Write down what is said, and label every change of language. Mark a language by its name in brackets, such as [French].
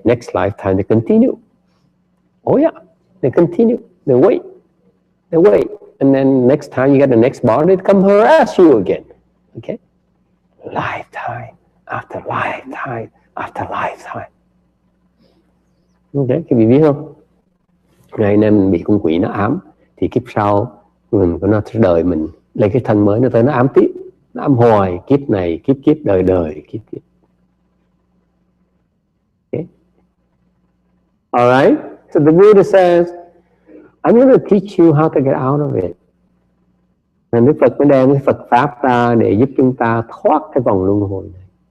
[English] Next lifetime they continue. Oh yeah, they continue. They wait. And then next time you get the next body, they come harass you again. Okay? Lifetime after lifetime after lifetime. [Vietnamese] Okay, cái vị biết không? Ngày nay mình bị con quỷ nó ám, thì kiếp sau nó đời mình lấy cái thân mới, nó tới nó ám tiếp, nó ám hoài, kiếp này, kiếp đời, kiếp. [English] Okay. All right. So the Buddha says, I'm going to teach you how to get out of it. [Vietnamese] Nên Đức Phật mới đem cái Phật Pháp ra để giúp chúng ta thoát cái vòng luân hồi này.